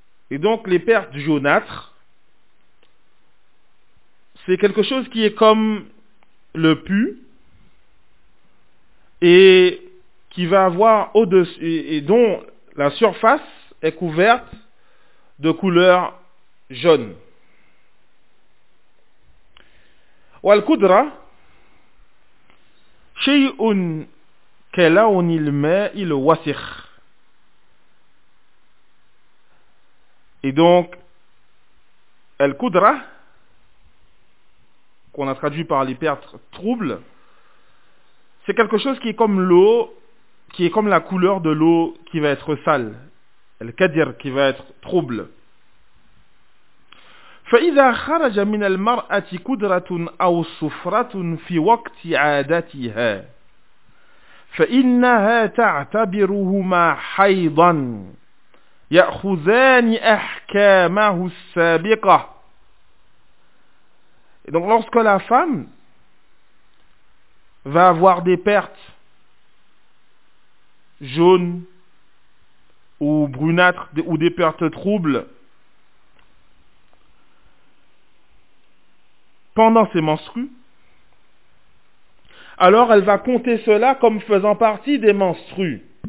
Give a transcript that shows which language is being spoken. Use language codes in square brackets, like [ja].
[fr] Et donc les pertes jaunâtres, c'est quelque chose qui est comme le pu et qui va avoir au-dessus et dont la surface est couverte de couleur jaune. [ar] وَالْكُدْرَ شَيْءٌ كلاون الماء الوسخ. [fr] Et donc al-kudra, qu'on a traduit par les pertes troubles, c'est quelque chose qui est comme l'eau, qui est comme la couleur de l'eau qui va être sale, al-kadir, qui va être trouble. [ar] فإذا خرج من المرأة كدرة أو صفرة في وقت عادتها فإنها تعتبرهما حيضا يأخذان أحكامه السابقة. [fr] Et donc lorsque la femme va avoir des pertes jaunes ou brunâtres ou des pertes troubles pendant ses menstrues, alors elle va compter cela comme faisant partie des menstrues.